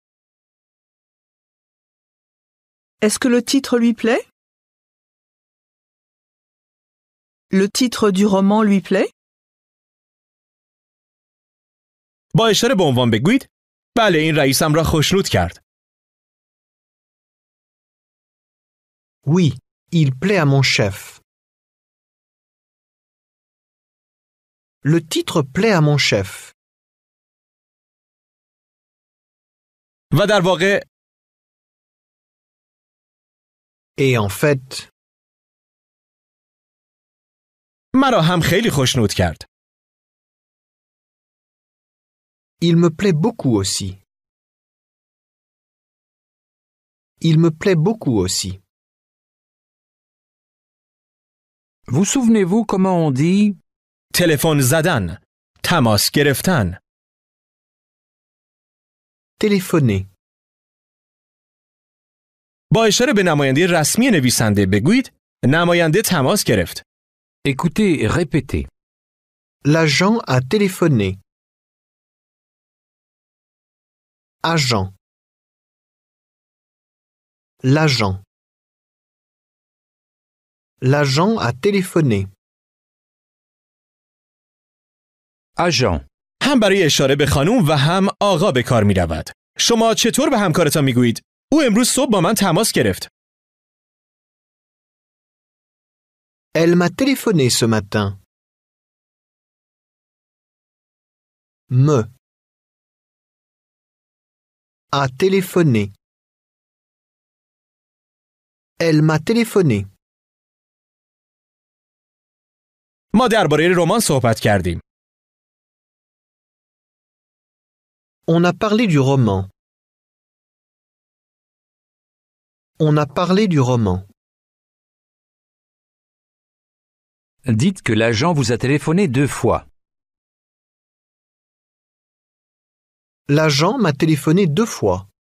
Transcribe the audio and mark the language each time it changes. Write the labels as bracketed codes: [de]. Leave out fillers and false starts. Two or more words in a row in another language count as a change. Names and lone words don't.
[fr] Est-ce que le titre lui plaît? Le titre du roman lui plaît? [fa] با اشاره به عنوان بگویید بله این رئیسم را خوشنود کرد. [fr] Oui, il plaît à mon chef. Le titre plaît à mon chef. [fa] و در واقع [fr] Et en fait, [fa] مرا هم خیلی خوشنود کرد. [fr] il me plaît beaucoup aussi. Il me plaît beaucoup aussi. Vous souvenez-vous comment on dit [fa] تلفن زدن، تماس گرفتن. [fr] Téléphoner. [fa] با اشاره به نماینده رسمی نویسنده بگویید نماینده تماس گرفت. [fr] Écoutez, répétez. L'agent a téléphoné. Agent. L'agent. L'agent a téléphoné. Agent. [fa] هم برای اشاره به خانم و هم آقا به کار می رود. شما چطور به همکارتان می گویید؟ او امروز صبح با من تماس گرفت. [fr] Elle m'a téléphoné ce matin. Me. A téléphoné. Elle m'a téléphoné. [fa] ما درباره رمان صحبت کردیم. [fr] On a parlé du roman. On a parlé du roman. Dites que l'agent vous a téléphoné 2 fois. L'agent m'a téléphoné 2 fois.